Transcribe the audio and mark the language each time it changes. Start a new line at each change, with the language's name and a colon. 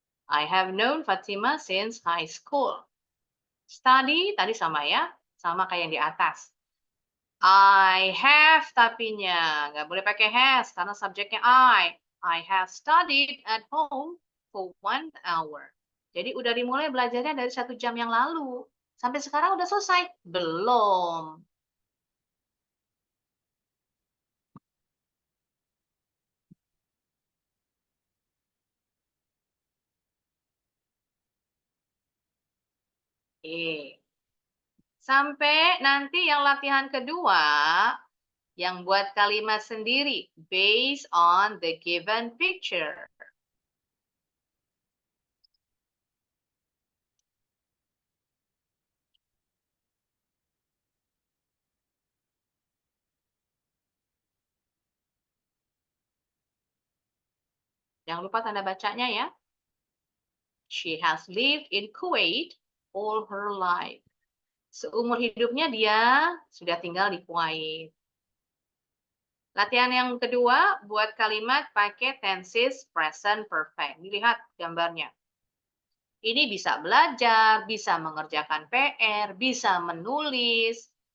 English: I have known Fatima since high school.
Indonesian: Study tadi sama ya, sama kayak yang di atas. I have tapinya, nggak boleh pakai has karena subjeknya I.
English: I have studied at home for 1 hour.
Indonesian: Jadi udah dimulai belajarnya dari 1 jam yang lalu. Sampai sekarang udah selesai? Belum. Oke. Sampai nanti yang latihan kedua, yang buat kalimat sendiri,
English: based on the given picture.
Indonesian: Jangan lupa tanda bacanya ya.
English: She has lived in Kuwait all her life.
Indonesian: Seumur hidupnya dia sudah tinggal di Kuwait. Latihan yang kedua, buat kalimat pakai tenses present perfect. Dilihat gambarnya. Ini bisa belajar, bisa mengerjakan PR, bisa menulis.